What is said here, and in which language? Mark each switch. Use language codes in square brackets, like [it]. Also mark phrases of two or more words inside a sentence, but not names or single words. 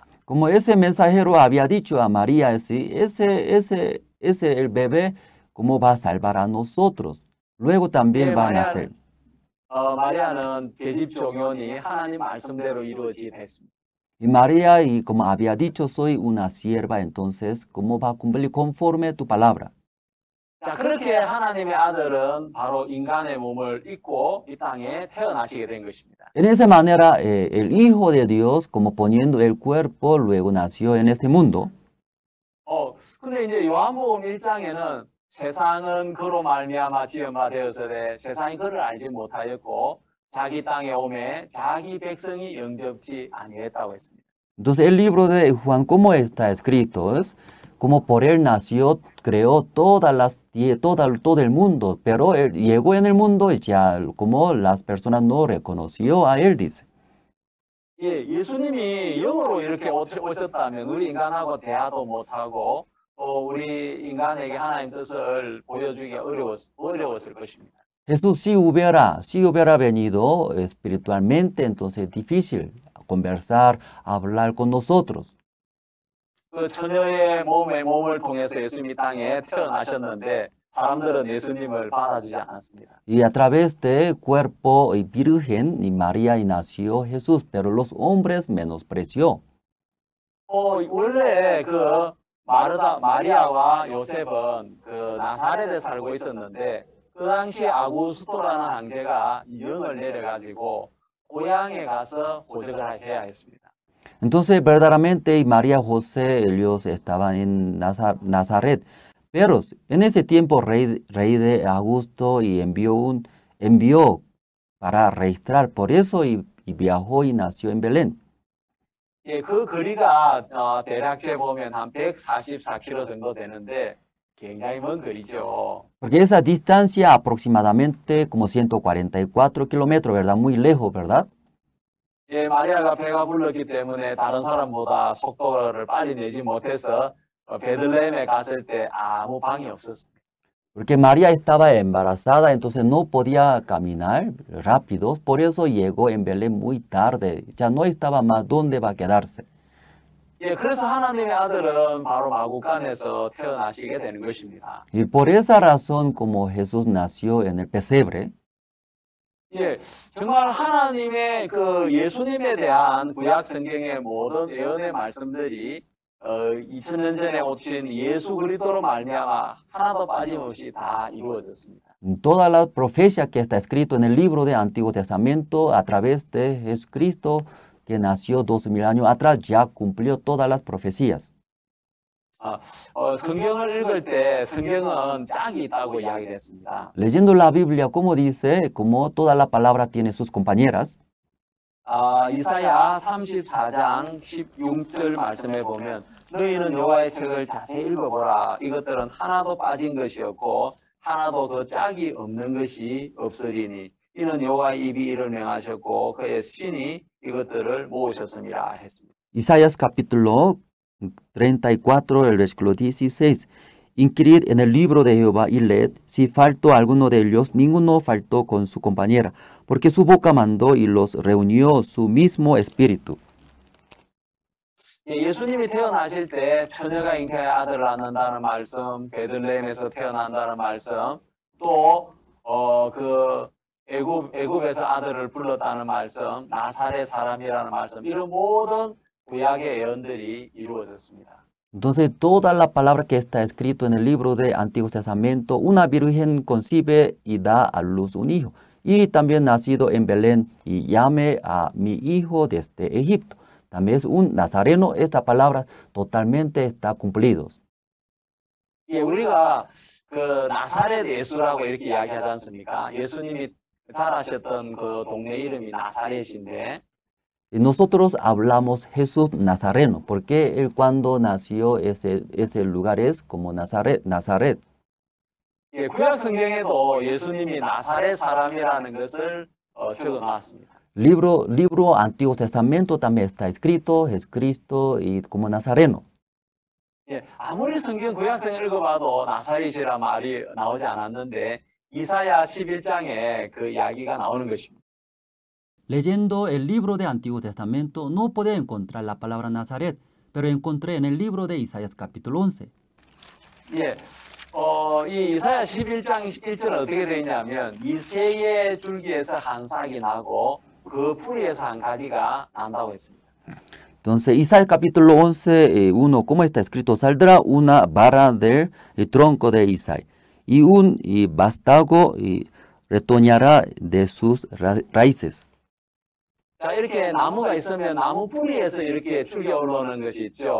[es] Como ese mensajero había dicho a María, ese el bebé, ¿cómo va a salvar a nosotros? Luego también va a nacer. [ko] 마리아는 계집 종연이 하나님 말씀대로 이루어지게 됐습니다. [es] Y María, y como había dicho, soy una sierva, entonces, ¿cómo va a cumplir conforme tu palabra? [ko] 자, 그렇게 하나님의 아들은 바로 인간의 몸을 입고 이 땅에 태어나시게 된 것입니다. [es] En esa manera, el Hijo de Dios, como poniendo el cuerpo, luego nació en este mundo. [ko] 근데 이제 요한복음 1장에는 세상은 그로 말미암아 지음바 되어서되 se상이 그를 알지 못하였고 자기 땅에 오매 자기 백성이 영접지 아니했다고 했습니다. [es] Entonces el libro de Juan, ¿cómo está escrito? Es como por él nació, creó todo el mundo, pero él llegó en el mundo y ya como las personas no reconoció a él, dice. [ko] 예, 예수님이 영으로 이렇게 오셨다면 우리 인간하고 대화도 못하고 우리 인간에게 하나님 뜻을 보여주기 어려웠을 것입니다. [es] Jesús si hubiera venido espiritualmente, entonces difícil conversar, hablar con nosotros. [ko] 그 처녀의 몸을 통해서 예수님이 땅에 태어나셨는데 사람들은 예수님을 받아주지 않았습니다. [es] Y a través de cuerpo y virgen y María y nació Jesús, pero los hombres menospreció. [ko] 원래 그 마리아와 요셉은 그 나사렛에 살고 있었는데 그 당시에 아구스토라는 황제가 영을 내려가지고 고향에 가서 고적을 해야 했습니다. [es] Entonces verdaderamente María José, ellos estaban en Nazaret, pero en ese tiempo rey de Augusto y envió para registrar, por eso y viajó y nació en Belén. [ko] 예, 그 거리가 대략 재보면 한 144km 정도 되는데 굉장히 먼 거리죠. [es] Porque esa distancia aproximadamente como 144 kilómetros, ¿verdad? Muy lejos, ¿verdad? [ko] 예, 마리아가 배가 불렀기 때문에 다른 사람보다 속도를 빨리 내지 못해서 베들레헴에 갔을 때 아무 방이 없었습니다. [es] Porque María estaba embarazada, entonces no podía caminar rápido, por eso llegó en Belén muy tarde, ya no estaba más dónde va a quedarse. [ko] 예, 그래서 하나님의 아들은 바로 마구간에서 태어나시게 되는 것입니다. [es] Y por esa razón, como Jesús nació en el pesebre, [ko] 예, 정말 하나님의 그 예수님에 대한 구약 성경의 모든 예언의 말씀들이 2000년 전에 오신 예수 그리스도로 말미암아 하나도 빠짐없이 다 이루어졌습니다. [es] toda la profecía que está escrito en el libro del Antiguo Testamento a través de Jesucristo que nació 2000 años atrás ya cumplió todas las profecías. [ko] 성경을 읽을 때 성경은 짝이 있다고 이야기를 했습니다. [es] Leyendo la Biblia, como dice, como toda la palabra tiene sus compañeras. [ko] 이사야 34장 16절 말씀에 보면 너희는 여호와의 책을 자세히 읽어보라. 이것들은 하나도 빠진 것이었고 하나도 그 짝이 없는 것이 없으리니 이는 여호와의 입이 이를 명하셨고 그의 신이 이것들을 모으셨음이라 했습니다. [es] Isaías capítulo 34, el versículo 16. Inquirid en el libro de Jehová y leed, si faltó alguno de ellos, ninguno faltó con su compañera, porque su boca mandó y los reunió su mismo espíritu. [ko] 예수님이 태어나실 때 처녀가 잉태의 아들을 낳는다는 말씀, 베들레헴에서 태어난다는 말씀, 또 그 애굽에서 아들을 불렀다는 말씀, 나사렛 사람이라는 말씀, 이런 모든 구약의 예언들이 이루어졌습니다. [es] Entonces, toda la palabra que está escrito en el libro de Antiguo Testamento, una virgen concibe y da a luz un hijo, y también nacido en Belén, y llame a mi hijo desde Egipto. También es un nazareno, esta palabra totalmente está cumplidos. [ko] 예, 우리가 그 나사렛 예수라고 이렇게 이야기하지 않습니까? 예수님이 자라셨던 그 동네 이름이 나사렛인데, [es] Y nosotros hablamos Jesús Nazareno, porque él cuando nació ese lugar es como Nazaret. [ko] 예, 구약 성경에도 예수님이 나사렛 사람이라는 것을 적어놨습니다. [es] Libro Antiguo Testamento también está escrito Jesucristo y como Nazareno. [ko] 예, 아무리 성경 구약성을 읽어봐도 나사렛이라 말이 나오지 않았는데 이사야 11장에 그 이야기가 나오는 것입니다. [es] Leyendo el libro de Antiguo Testamento no pude encontrar la palabra Nazaret, pero encontré en el libro de Isaías capítulo 11. [ko] 예, 이 이사야 11장 1절은 어떻게 되어 있냐면 이새의 줄기에서 한 싹이 나고 그 뿌리에서 한 가지가 난다고 했습니다. [es] Entonces, Isaías capítulo 11, 1, ¿cómo está escrito? Saldrá una vara del tronco de Isaí, y un vástago retoñará de sus raíces. [ko] 자, 이렇게 나무가 있으면 나무 뿌리에서 이렇게 줄기 올라오는 것이 있죠.